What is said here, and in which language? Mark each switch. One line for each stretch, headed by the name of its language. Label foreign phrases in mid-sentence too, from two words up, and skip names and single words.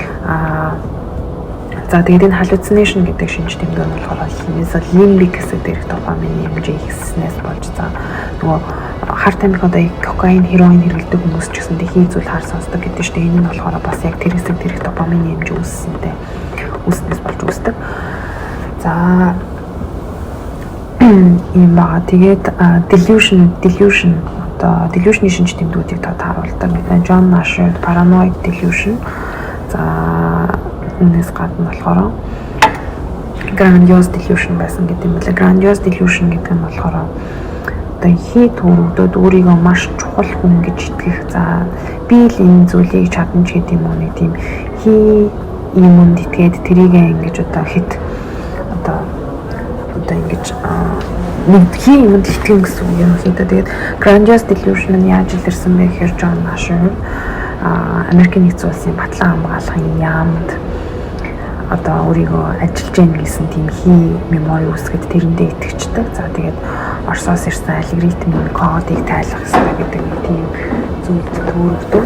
Mongolian: За тэгээд энэ hallucination гэдэг шинж тэмдэг нь болохоор limbic хэсэг дээрх дофамины хэмжээ ихснээс болж за нөгөө хар тамхи одоо кокаин, хероин хэрэглэдэг хүмүүс ч гэсэн хий зүйл хар сонсдог гэдэг чинь энэ нь болохоор бас яг тэр хэсэг дээрх дофамины хэмжээ үүснээс болж үүсдэг. За ийм баа. Тэгээд delusion одоо delusion-ийн шинж тэмдгүүдийг харуулдаг.
English: John Nash paranoid delusion.
Mongolian: За энэс гадна болохоор
English: grandiose delusion
Mongolian: байсан гэдэг юм байна.
English: Grandiose delusion
Mongolian: гэдэг нь болохоор одоо хий төрөгдөд өөрийгөө маш чухал хүн гэж итгэх. За би л энэ зүйлийг чадна ч гэдэг юм уу нэг тийм хий юмд итгээд тэрийг ингэж одоо хит одоо ингэж нэг хий юмд итгэн гэсэн үг юм хийдэ. Тэгээд
English: grandiose delusion
Mongolian: нь яаж илэрсэн бэ гэхээр John Nash Америкийн нэгдсэн улсын батлан хамгаалахын яамд одоо өөрийгөө ажиллаж яах гэсэн тийм хий мемори үүсгэд тэрэндээ итгэждэг. За тэгээд Оросоос ирсэн алгоритмын кодыг тайлах хэрэгтэй гэдэг нэг тийм зүйлд төрөгдөд.